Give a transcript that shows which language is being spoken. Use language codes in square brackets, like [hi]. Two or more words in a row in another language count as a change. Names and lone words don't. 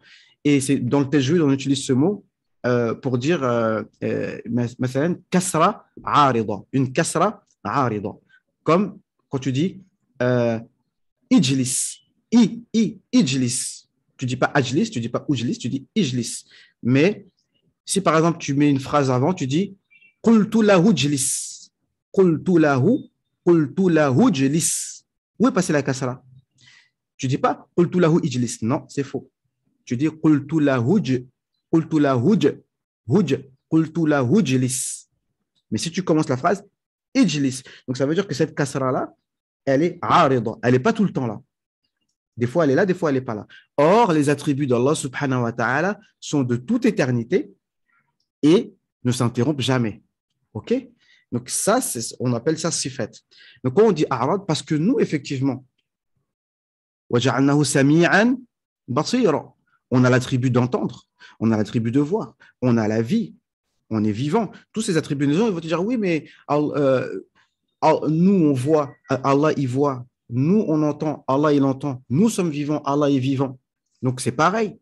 [fr] Et c'est dans le tajwid, on utilise ce mot pour dire, مثلا, [ar] كسرة عارضة. [fr] Une [ar] كسرة عارضة. [fr] Comme quand tu dis ijlis. Ijlis. Tu dis pas ajlis, tu dis pas ujlis, tu dis ijlis. Mais si par exemple tu mets une phrase avant, tu dis [ar] قلت له اجلس. قلت له اجلس. [fr] Où est passée la kasra? Tu dis pas [ar] قلت له اجلس. [fr] Non, c'est faux. Tu dis [ar] قلت له قلت له اجلس. [fr] Mais si tu commences la phrase ijlis, donc ça veut dire que cette kasra là, elle est arida, elle n'est pas tout le temps là. Des fois, elle est là, des fois, elle n'est pas là. Or, les attributs d'Allah [ar] سبحانه وتعالى [fr] sont de toute éternité et ne s'interrompent jamais. OK? Donc, ça, on appelle ça sifat. Donc, quand on dit arad, parce que nous, effectivement, [ar] وَجَعَلْنَاهُ سَمِيعًا بَصِيرًا, [fr] on a l'attribut d'entendre, on a l'attribut de voir, on a la vie, on est vivant. Tous ces attributs, les gens ils vont te dire, oui, mais nous, on voit, Allah, il voit. Nous, on entend, Allah, il entend. Nous sommes vivants, Allah est vivant. Donc, c'est pareil.